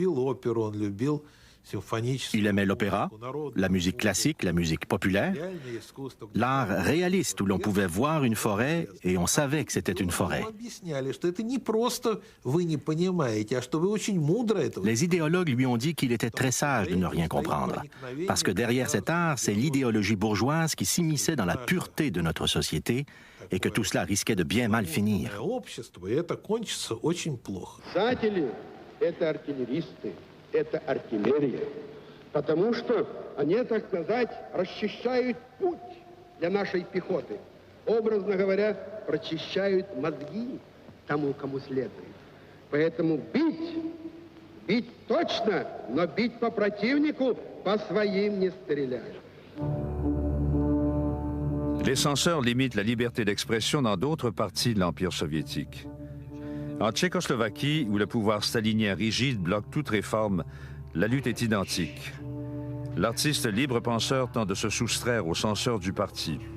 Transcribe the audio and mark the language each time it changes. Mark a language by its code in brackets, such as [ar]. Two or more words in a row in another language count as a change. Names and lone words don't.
[fr] Il aimait l'opéra, la musique classique, la musique populaire, l'art réaliste où l'on pouvait voir une forêt et on savait que c'était une forêt. Les idéologues lui ont dit qu'il était très sage de ne rien comprendre, parce que derrière cet art, c'est l'idéologie bourgeoise qui s'immisçait dans la pureté de notre société et que tout cela risquait de bien mal finir. [ru] Это артиллерия, потому что они, так сказать, расчищают путь для нашей пехоты. Образно говоря, прочищают мозги тому, кому следует. Поэтому бить точно, но бить по противнику, по своим не стрелять. [fr] Les censeurs limitent la liberté d'expression dans d'autres parties de l'Empire soviétique. En Tchécoslovaquie, où le pouvoir stalinien rigide bloque toute réforme, la lutte est identique. L'artiste libre-penseur tente de se soustraire aux censeurs du parti.